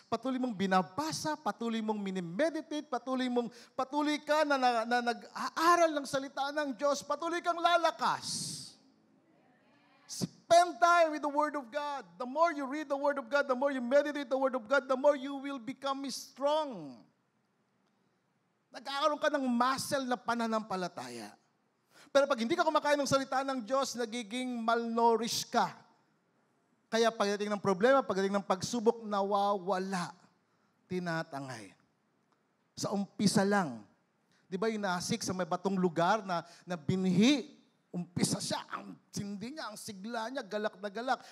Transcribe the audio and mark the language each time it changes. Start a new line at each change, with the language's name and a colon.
Filipino: Patuloy mong binabasa, patuloy mong minimeditate, patuloy ka na nag-aaral ng salita ng Diyos, patuloy kang lalakas.
English: Spend time with the Word of God. The more you read the Word of God, the more you meditate the Word of God, the more you will become strong.
Filipino: Nagkakaroon ka ng muscle na pananampalataya. Pero pag hindi ka kumakain ng salita ng Diyos, nagiging malnourished ka. Kaya pagdating ng problema, pagdating ng pagsubok, nawawala. Tinatangay. Sa umpisa lang. Di ba yung nasik sa may batong lugar na binhi, umpisa siya, ang sindi niya, ang sigla niya, galak na galak.